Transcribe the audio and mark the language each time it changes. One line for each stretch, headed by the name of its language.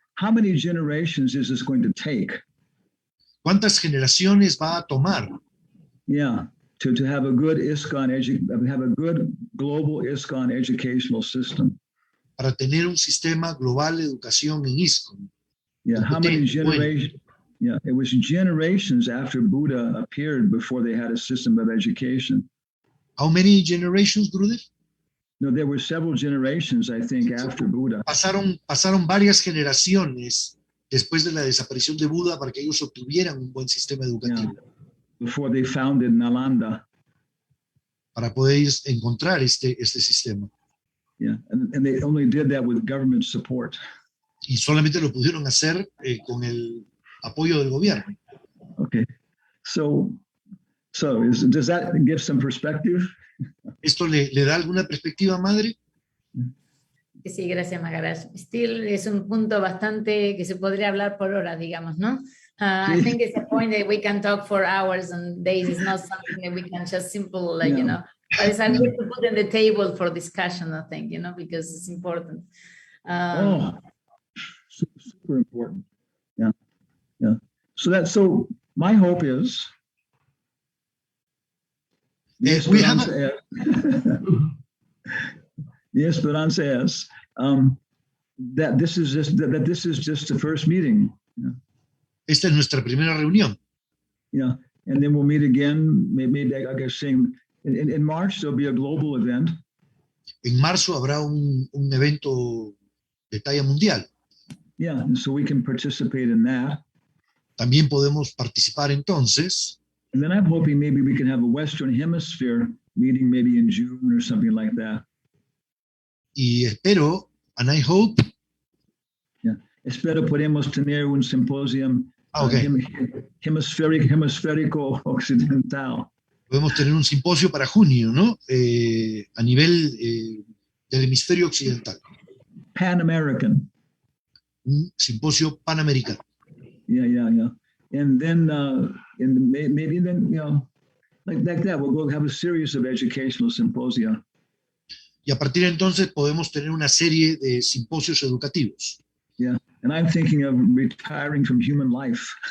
English: How many generations is this going to take?
Spanish: ¿Cuántas generaciones va a tomar
English: Yeah, to have a good have a good global ISKCON educational system.
Spanish: para tener un sistema global de educación en ISKCON?
English: Yeah, how many
Spanish: Potente, bueno.
English: generations? Yeah, it was generations after Buddha appeared before they had a system of education. How many generations, Gurudev? No, there were several generations, I think, after Buddha.
Spanish: Pasaron varias generaciones después de la desaparición de Buda para que ellos obtuvieran un buen sistema educativo,
English: Before they founded Nalanda.
Spanish: para poder encontrar este sistema.
English: Yeah, and they only did that with government support.
Spanish: Y solamente lo pudieron hacer con el apoyo del gobierno.
English: Okay, so does that give some perspective?
Spanish: ¿Esto le da alguna perspectiva, madre? Sí, gracias, Maharaj. Still es un punto bastante que se podría hablar por horas, digamos, ¿no?
English: I think it's a point that we can talk for hours and days. It's not something that we can just simple, like, you know, but it's something to put on the table for discussion, I think, you know, because it's important. Super important. Yeah. So my hope is. The
Spanish: Esperanza es
English: that this is just the first meeting.
Spanish: Esta es nuestra primera reunión.
English: Yeah, and then we'll meet again. Maybe I guess saying in March there'll be a global event.
Spanish: En marzo habrá un evento de talla mundial.
English: Yeah, and so we can participate in that.
Spanish: También podemos participar entonces.
English: And then I'm hoping maybe we can have a Western Hemisphere meeting maybe in June or something like that.
Spanish: Y espero,
English: and I hope.
Spanish: Yeah, espero podemos tener un simposium hemisférico occidental. Podemos tener un simposio para junio, ¿no? A nivel del hemisferio occidental.
English: Pan American.
Spanish: Un simposio panamericano.
English: Yeah. And then, maybe then, you know, like that, we'll go have a series of educational symposia.
Spanish: Y a partir de entonces podemos tener una serie de simposios educativos.
English: Yeah, and I'm thinking of retiring from human life.